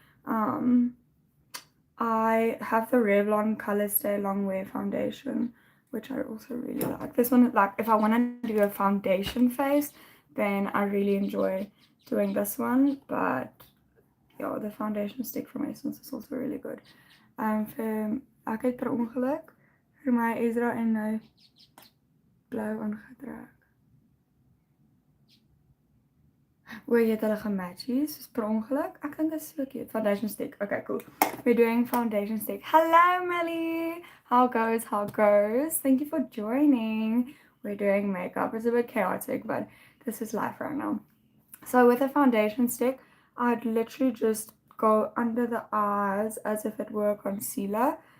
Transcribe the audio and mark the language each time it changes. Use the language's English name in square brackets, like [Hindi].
[English] I have the Revlon Color Stay Long Wear foundation, which I also really like. This one, like, if I want to do a foundation face, then I really enjoy doing this one. But yeah, the foundation stick from Essence is also really good. [Afrikaans] Ek het per ongeluk vir my Ezra en nou blou aangetrek. O, jy het hulle gematchies, soos per ongeluk. Ek dink dit is so cute. [English] Foundation stick. Okay, cool. We're doing foundation stick. Hello, Melly. How goes? Thank you for joining. We're doing makeup. It's a bit chaotic, but this is life right now. So with a foundation stick, I'd literally just go under the eyes as if it were a concealer.